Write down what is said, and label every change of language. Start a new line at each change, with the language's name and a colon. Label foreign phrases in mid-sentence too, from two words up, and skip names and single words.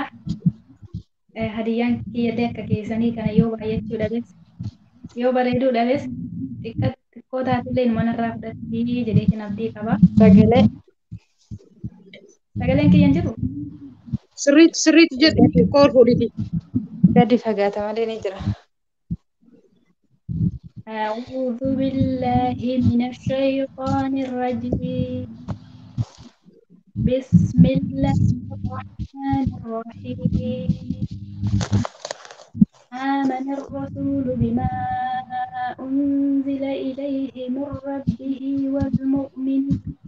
Oromo: Hadiyyaan kiyyallee akka keessanii kana yoo baay'achuu dhabees yoo bareeduu dhabees xiqqoo taatellee manarraa fudhatti jedheetiin abdii qabaa. Sagaleen kiyyan jiru? Sirriitti jedhu qoor fuudhiti. Gadi fagaata malee ni jira.
Arabic: أعوذ بالله من الشيطان الرجيم بسم الله الرحمن الرحيم آمن الرسول بما أنزل إليه من ربه والمؤمنون